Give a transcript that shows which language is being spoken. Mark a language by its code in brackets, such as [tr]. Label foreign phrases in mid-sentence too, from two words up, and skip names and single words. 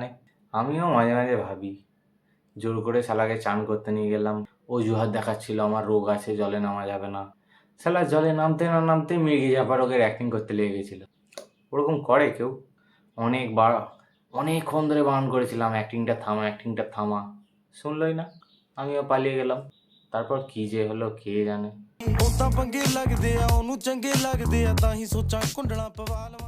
[bn] আমিও মাঝে মাঝে ভাবি, জোর করে শালাকে চান করতে নিয়ে গেলাম, অজুহাত দেখাচ্ছিল আমার রোগ আছে জলে নামা যাবে না। শালা জলে নামতে না নামতে মির্গি ঝাপা রোগের অ্যাক্টিং করতে লেগে গেছিল। ওরকম করে কেউ? অনেকবার অনেকক্ষণ ধরে বারণ করেছিলাম অ্যাক্টিংটা থামা, অ্যাক্টিংটা থামা, শুনলই না। আমিও পালিয়ে গেলাম। তারপর কি যে হলো কে জানে। [pa] ਉਹ ਤਾਂ ਪੰਗੇ ਲੱਗਦੇ ਆ ਉਹਨੂੰ ਚੰਗੇ ਲੱਗਦੇ ਆ ਤਾਂ ਹੀ ਸੋਚਾਂ ਕੁੰਡਲਾਂ ਪਵਾ ਲਵਾਂ